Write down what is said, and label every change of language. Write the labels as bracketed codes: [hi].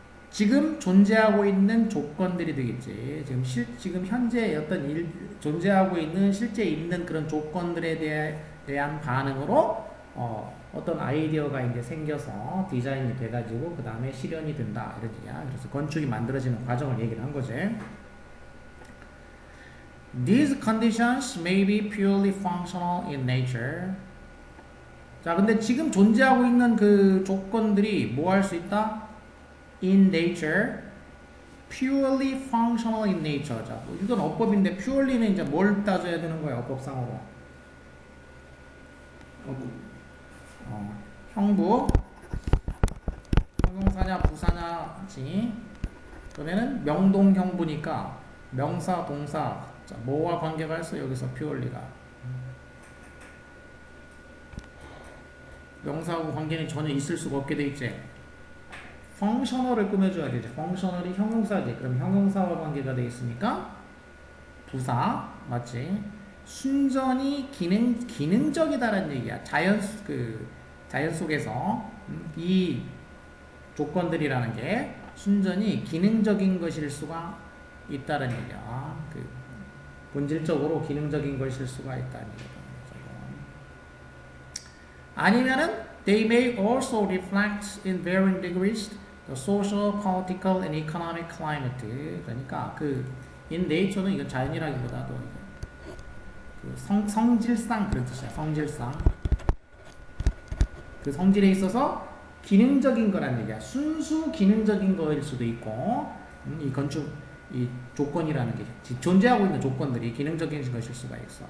[ko] 지금 존재하고 있는 조건들이 되겠지. 지금 현재 존재하고 있는 실제 있는 그런 조건들에 대한 반응으로 어떤 아이디어가 이제 생겨서 디자인이 돼가지고 그 다음에 실현이 된다 이런 얘기야. 그래서 건축이 만들어지는 과정을 얘기를 한 거지. [en] These conditions may be purely functional in nature. [ko] 자, 근데 지금 존재하고 있는 그 조건들이 뭐 할 수 있다? [en] In nature, purely functional in nature. [ko] 자, 이건 어법인데 purely는 이제 뭘 따져야 되는 거야, 어법상으로? 형부, 형용사냐 부사냐지. 그러면은 명동형부니까 명사, 동사, 자, 뭐와 관계가 있어? 여기서 purely가. 명사하고 관계는 전혀 있을 수가 없게 돼 있지. 펑셔널을 꾸며줘야 되지. 펑셔널이 형용사지. 그럼 형용사와 관계가 돼 있으니까 부사 맞지? 순전히 기능적이다라는 얘기야. 자연 속에서 이 조건들이라는 게 순전히 기능적인 것일 수가 있다는 얘기야. 그 본질적으로 기능적인 것일 수가 있다는 얘기야. 아니면은 [en] they may also reflect in varying degrees the social, political, and economic climate. [ko] 그러니까 그 in nature는 이건 자연이라기보다도 그 성질상 그런 뜻이야. 성질상 그 성질에 있어서 기능적인 거란 얘기야. 순수 기능적인 거일 수도 있고 이 건축 이 조건이라는 게 존재하고 있는 조건들이 기능적인 것일 수가 있어.